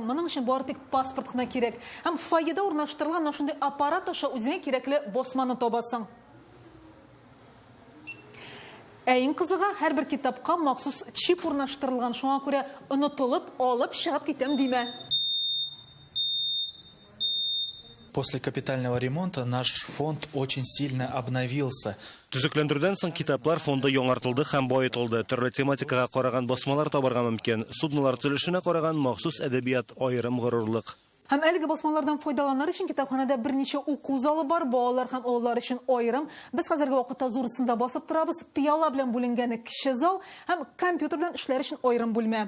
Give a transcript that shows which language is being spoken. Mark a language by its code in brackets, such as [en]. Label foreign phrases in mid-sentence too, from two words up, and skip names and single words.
[tt] Моның өчен бары тик паспорт кына кирәк. Һәм фойеда урнаштырылган шундый аппарат аша үзеңә кирәкле басманы табасың. Иң кызыгы, һәрбер китапка махсус чип урнаштырылган. Шуңа күрә онытылып, алып чыгып китәм димә. [ru] После капитального ремонта наш фонд очень сильно обновился. [tt] Төзекләндерүдән соң китаплар фонды яңартылды һәм баетылды. Төрле тематикага караган басмалар табарга мөмкин. Суднолар төзелешенә караган махсус әдәбият аерым горурлык. Һәм әлеге басмалардан файдаланыр өчен китапханада берничә уку залы бар, балалар һәм олар өчен аерым. Без хәзерге вакытта зурысында басып торабыз. Пыяла белән бүленгән кече зал һәм компьютер белән эшләр өчен аерым бүлмә.